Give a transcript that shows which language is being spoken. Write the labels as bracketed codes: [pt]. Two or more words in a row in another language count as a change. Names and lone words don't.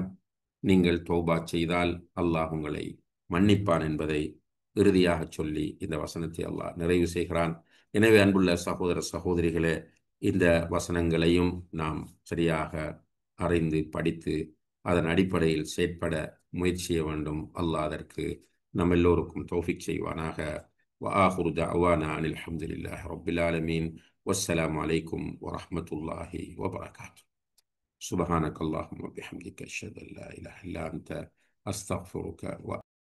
[ta] நீங்கள் தௌபா செய்தால் அல்லாஹ் உங்களை மன்னிப்பான் என்பதை இறுதியாக சொல்லி இந்த வசனத்தை அல்லாஹ் நிறைவு செய்கிறான். எனவே அன்புள்ள சகோதர சகோதரிகளே, இந்த வசனங்களையும் நாம் சரியாக அறிந்து படித்து அதன் அடிப்படையில் செயற்பட முயற்சி செய்ய வேண்டும். அல்லாஹ் அதற்கு நம் எல்லோருக்கும் தௌஃபீக் செய்வானாக. [ar] وآخر دعوانا أن الحمد لله رب العالمين والسلام عليكم ورحمة الله وبركاته. سبحانك اللهم وبحمدك أشهد أن لا إله إلا أنت أستغفرك